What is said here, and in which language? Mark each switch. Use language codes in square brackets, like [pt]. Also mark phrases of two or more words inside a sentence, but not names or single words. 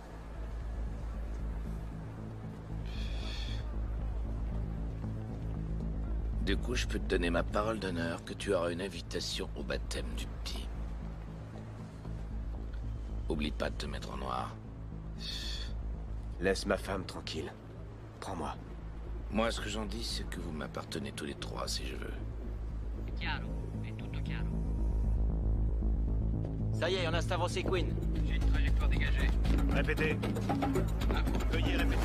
[fr] Du coup, je peux te donner ma parole d'honneur que tu auras une invitation au baptême du petit. Oublie pas de te mettre en noir. Laisse ma femme tranquille. Prends-moi. Moi, ce que j'en dis, c'est que vous m'appartenez tous les trois, si je veux. [it] Chiaro, è tutto chiaro. [fr] Ça y est, on a Stavros et Queen. J'ai une trajectoire dégagée. Répétez. Veuillez répéter.